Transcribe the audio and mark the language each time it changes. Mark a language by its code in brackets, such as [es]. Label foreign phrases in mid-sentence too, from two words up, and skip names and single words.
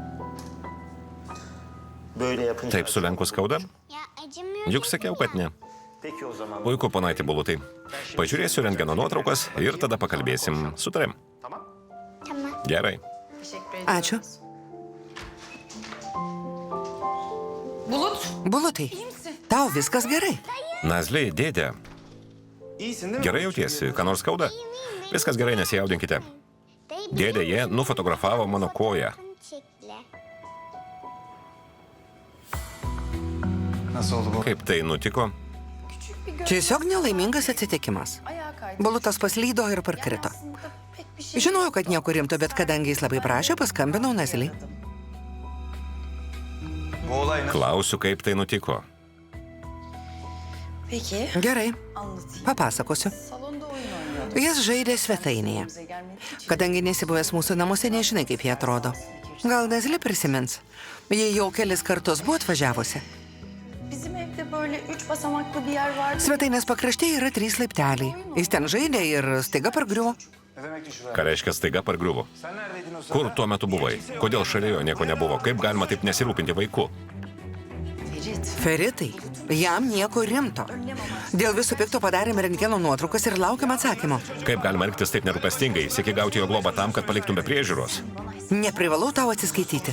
[tr] Böyle yapınca... [lt] Taip sulenkus skauda? [tr] Ya acımıyor. [lt] Juk sakiau, kad ne. Puiku, ponaitė Bulutai. Pažiūrėsiu rentgeno nuotraukas ir tada pakalbėsim. Sutarėm. Gerai. Ačiū. Bulutai, tau viskas gerai. Nazli, dėdė. Gerai jautiesi, ką nors skauda? Viskas gerai, nesijaudinkite. Dėdė, jie nufotografavo mano koją. [tr] Nasıl oldu bu? [lt] Kaip tai nutiko? Tiesiog nelaimingas atsitikimas. Bulutas paslydo ir parkrito. Žinojau, kad nieko rimto, bet kadangi jis labai prašė, paskambinau Nazliai. [tr] Bu olay nasıl? [lt] Klausiu, kaip tai nutiko. Gerai, papasakosiu. Jis žaidė svetainėje. Kadangi nesibuvęs mūsų namuose, nežinai, kaip jie atrodo. Gal Nazli prisimins? Jie jau kelis kartus buvo atvažiavusi. [tr] Bizim evde böyle 3 basamaklı bir yer vardı. [lt] Svetainės pakraštėje yra 3 laipteliai. Jis ten žaidė ir staiga pargriuvo. [tr] Ne demek ki şuraya? [lt] Ką reiškia staiga pargriuvo? [tr] Sen neredeydin o sırada? [lt] Kur tuo metu buvai? Kodėl šalia jo nieko nebuvo? Kaip galima taip nesirūpinti vaiku? Feritai, jam nieko rimto. Dėl viso pikto padarėme rentgeno nuotraukas ir laukiam atsakymo. Kaip galima elgtis taip nerūpestingai? Sieki gauti jo globą tam, kad paliktum be priežiūros? Neprivalau tau atsiskaityti.